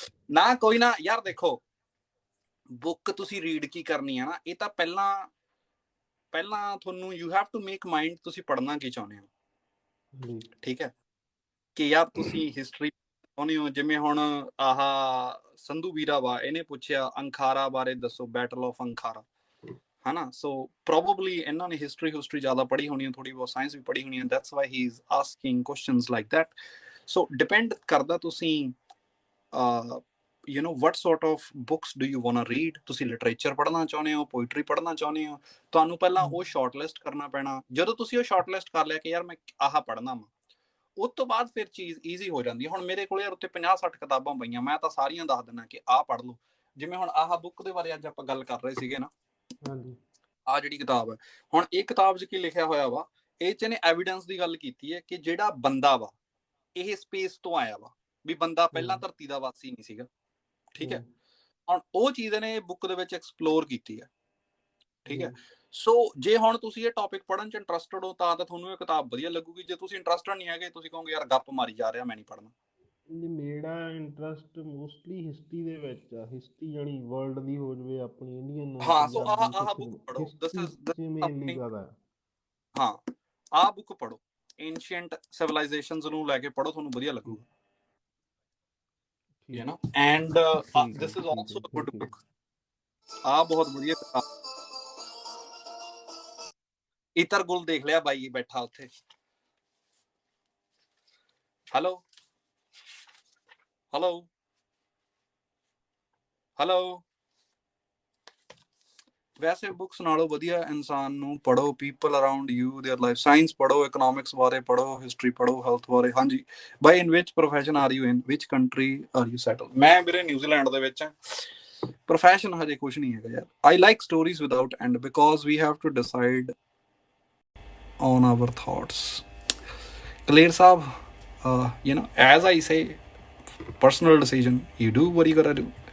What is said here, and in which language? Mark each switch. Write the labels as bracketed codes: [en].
[pa] ਨਾ ਕੋਈ ਨਾ ਯਾਰ, ਦੇਖੋ ਬੁੱਕ ਤੁਸੀਂ ਰੀਡ ਕੀ ਕਰਨੀ ਹੈ ਨਾ, ਇਹ ਤਾਂ ਪਹਿਲਾਂ ਤੁਹਾਨੂੰ [en] you have to make mind [pa] ਤੁਸੀਂ ਪੜ੍ਹਨਾ ਕੀ ਚਾਹੁੰਦੇ ਹੋ, ਠੀਕ ਹੈ। ਕਿ ਯਾਰ ਤੁਸੀਂ ਹਿਸਟਰੀ ਚਾਹੁੰਦੇ ਹੋ, ਜਿਵੇਂ ਹੁਣ ਆਹ ਸੰਧੂ ਵੀਰਾ ਵਾ, ਇਹਨੇ ਪੁੱਛਿਆ ਅੰਖਾਰਾ ਬਾਰੇ ਦੱਸੋ, ਬੈਟਲ ਆਫ ਅੰਖਾਰਾ, ਹਨਾ। ਸੋ ਪ੍ਰੋਬਬਲੀ ਇਹਨਾਂ ਨੇ ਹਿਸਟਰੀ ਜ਼ਿਆਦਾ ਪੜ੍ਹੀ ਹੋਣੀ ਹੈ, ਥੋੜੀ ਬਹੁਤ ਸਾਇੰਸ ਵੀ ਪੜ੍ਹੀ ਹੋਣੀ ਹੈ, [en] That's why he is asking questions like that. [pa] So depend ਕਰਦਾ ਤੁਸੀਂ [en] what sort of books do you want to read। [pa] ਤੁਸੀਂ ਲਿਟਰੇਚਰ ਪੜ੍ਹਨਾ ਚਾਹੁੰਦੇ ਹੋ, ਪੋਇਟਰੀ ਪੜ੍ਹਨਾ ਚਾਹੁੰਦੇ ਹੋ, ਤੁਹਾਨੂੰ ਪਹਿਲਾਂ ਉਹ ਸ਼ਾਰਟਲਿਸਟ ਕਰਨਾ ਪੈਣਾ। ਜਦੋਂ ਤੁਸੀਂ ਉਹ ਸ਼ਾਰਟਲਿਸਟ ਕਰ ਲਿਆ ਕਿ ਯਾਰ ਮੈਂ ਆਹ ਪੜ੍ਹਨਾ ਵਾ, ਉਸ ਤੋਂ ਬਾਅਦ ਫਿਰ ਚੀਜ਼ ਈਜ਼ੀ ਹੋ ਜਾਂਦੀ ਹੈ। ਹੁਣ ਮੇਰੇ ਕੋਲ ਯਾਰ ਉੱਤੇ 50-60 ਕਿਤਾਬਾਂ ਪਈਆਂ, ਮੈਂ ਤਾਂ ਸਾਰੀਆਂ ਦੱਸ ਦਿੰਦਾ ਕਿ ਆਹ ਪੜ੍ਹ ਲਓ। ਜਿਵੇਂ ਹੁਣ ਆਹ ਬੁੱਕ ਦੇ ਬਾਰੇ ਅੱਜ ਆਪਾਂ ਗੱਲ ਕਰ ਰਹੇ ਸੀਗੇ ਨਾ, ਹਾਂਜੀ ਆਹ ਜਿਹੜੀ ਕਿਤਾਬ ਹੈ, ਹੁਣ ਇਹ ਕਿਤਾਬ 'ਚ ਕੀ ਲਿਖਿਆ ਹੋਇਆ ਵਾ, ਇਹ 'ਚ ਇਹਨੇ ਐਵੀਡੈਂਸ ਦੀ ਗੱਲ ਕੀਤੀ ਹੈ ਕਿ ਜਿਹੜਾ ਬੰਦਾ ਵਾ ਇਹ ਸਪੇਸ ਤੋਂ ਆਇਆ ਵਾ, ਵੀ ਬੰਦਾ ਪਹਿਲਾਂ ਧਰਤੀ ਦਾ ਵਾਸੀ ਨਹੀਂ ਸੀਗਾ, ਠੀਕ ਹੈ। ਹੁਣ ਉਹ ਚੀਜ਼ ਇਹਨੇ ਬੁੱਕ ਦੇ ਵਿੱਚ ਐਕਸਪਲੋਰ ਕੀਤੀ ਹੈ, ਠੀਕ ਹੈ। ਸੋ ਜੇ ਹੁਣ ਤੁਸੀਂ ਇਹ ਟੌਪਿਕ ਪੜ੍ਹਨ 'ਚ ਇੰਟਰਸਟਡ ਹੋ ਤਾਂ ਤੁਹਾਨੂੰ ਇਹ ਕਿਤਾਬ ਵਧੀਆ ਲੱਗੂਗੀ। ਜੇ ਤੁਸੀਂ ਇੰਟਰਸਟਡ ਨਹੀਂ ਹੈਗੇ, ਤੁਸੀਂ ਕਹੋਗੇ ਯਾਰ ਗੱਪ ਮਾਰੀ ਜਾ ਰਿਹਾ, ਮੈਂ ਨਹੀਂ ਪੜ੍ਹਨਾ। ਜੀ ਮੇਰਾ ਇੰਟਰਸਟ ਮੋਸਟਲੀ ਹਿਸਟਰੀ ਦੇ ਵਿੱਚ ਆ। ਹਿਸਟਰੀ ਜਾਣੀ ਵਰਲਡ ਦੀ ਹੋ ਜਾਵੇ, ਆਪਣੀ ਇੰਡੀਅਨ, ਹਾਂ, ਸੋ ਆਹ ਪੰਜਾਬੀ, ਬੁੱਕ ਪੜ੍ਹੋ, ਹਿਸਟਰੀ 'ਚ ਮੇਨਲੀ ਜ਼ਿਆਦਾ। ਹਾਂ, ਆਹ ਬੁੱਕ ਪੜ੍ਹੋ, ਐਂਸ਼ੀਐਂਟ ਸਿਵਲਾਈਜੇਸ਼ਨਸ ਨੂੰ ਲੈ ਕੇ ਪੜ੍ਹੋ, ਤੁਹਾਨੂੰ ਵਧੀਆ ਲੱਗੂਗਾ। [en] you know and this is also a good book। [pa] ਆ ਬਹੁਤ ਵਧੀਆ ਕਿਤਾਬ। ਇਤਰ ਗੁਲ ਦੇਖ ਲਿਆ ਬਾਈ ਬੈਠਾ ਉੱਥੇ। Hello hello hello. ਵੈਸੇ ਬੁੱਕਸ ਨਾਲੋਂ ਵਧੀਆ ਇਨਸਾਨ ਨੂੰ ਪੜ੍ਹੋ, [en] People around you, their life. [pa] Science ਪੜ੍ਹੋ, ਇਕਨੋਮਿਕਸ ਬਾਰੇ ਪੜ੍ਹੋ, ਹਿਸਟਰੀ ਪੜ੍ਹੋ, ਹੈਲਥ ਬਾਰੇ। ਹਾਂਜੀ ਬਾਈ, [en] In which profession are you in, which country are you settle. [pa] ਮੈਂ ਵੀਰੇ ਨਿਊਜ਼ੀਲੈਂਡ ਦੇ ਵਿੱਚ। ਪ੍ਰੋਫੈਸ਼ਨ ਹਜੇ ਕੁਝ ਨਹੀਂ ਹੈਗਾ ਯਾਰ। [en] I like stories without end because we have to decide on our thoughts। Clear Saab, as I say, personal decision, you do what you gotta do।